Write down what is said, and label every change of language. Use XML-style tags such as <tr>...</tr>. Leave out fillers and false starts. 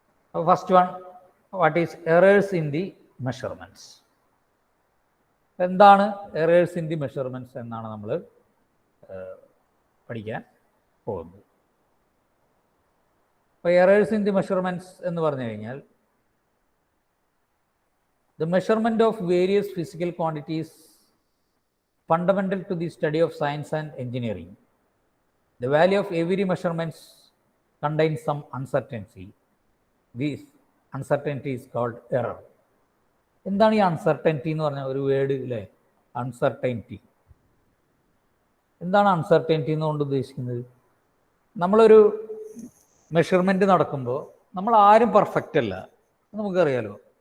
<en>അപ്പോൾ first one, what is errors in the measurements.</en> <ml>എന്താണ്</ml> <en>errors in the measurements</en> <ml>എന്നാണ് നമ്മൾ പഠിക്കാൻ പോകുന്നത്.</ml> <en>അപ്പോൾ errors in the measurements</en> <ml>എന്ന് പറഞ്ഞു കഴിഞ്ഞാൽ</ml> <en>the measurement of various physical quantities fundamental to the study of science and engineering. The value of every measurement contains some uncertainty. This uncertainty is called error.</en> <ml>എന്താണ് ഈ uncertainty എന്ന് പറഞ്ഞ ഒരു word അല്ലേ? Uncertainty. എന്താണ് അൺസർട്ടനിറ്റി എന്നുകൊണ്ട് ഉദ്ദേശിക്കുന്നത്? നമ്മളൊരു മെഷർമെൻറ്റ് നടക്കുമ്പോൾ നമ്മൾ ആരും പെർഫെക്റ്റ് അല്ല, നമുക്കറിയാലോ.</ml>